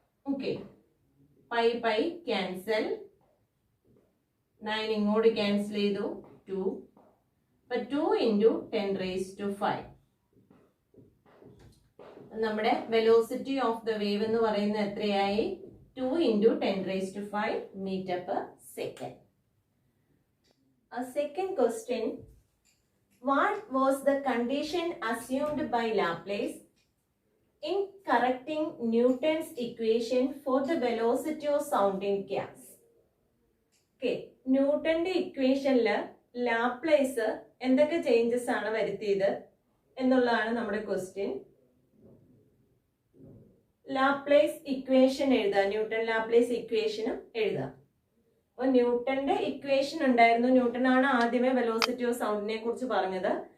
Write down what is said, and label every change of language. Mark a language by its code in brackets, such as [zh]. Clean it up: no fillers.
[ml] Okay, pi cancel, 9 ഇങ്ങോട്ട് cancel ചെയ്തു, 2. അപ്പൊ 2 ഇൻറ്റു 10⁻5. നമ്മുടെ വെലോസിറ്റി ഓഫ് ദ വേവ് എന്ന് പറയുന്നത് എത്രയായി, [en] 2 into 10⁻5 metre per second. A second question, what was the condition assumed by Laplace in correcting Newton's equation for the velocity of sound in gas? [ml] Okay, ന്യൂട്ടന്റെ ഇക്വേഷനിൽ Laplace എന്തൊക്കെ changes ആണ് വരുത്തിയത് എന്നുള്ളതാണ് നമ്മുടെ ക്വസ്റ്റ്യൻ. ലാപ്ലേസ് ഇക്വേഷൻ എഴുതുക, newton Laplace ഇക്വേഷനും എഴുതുക. അപ്പൊ ന്യൂട്ടന്റെ ഇക്വേഷൻ ഉണ്ടായിരുന്നു, ന്യൂട്ടൺ ആണ് ആദ്യമേ വെലോസിറ്റി ഓഫ് സൗണ്ടിനെ കുറിച്ച് പറഞ്ഞത്.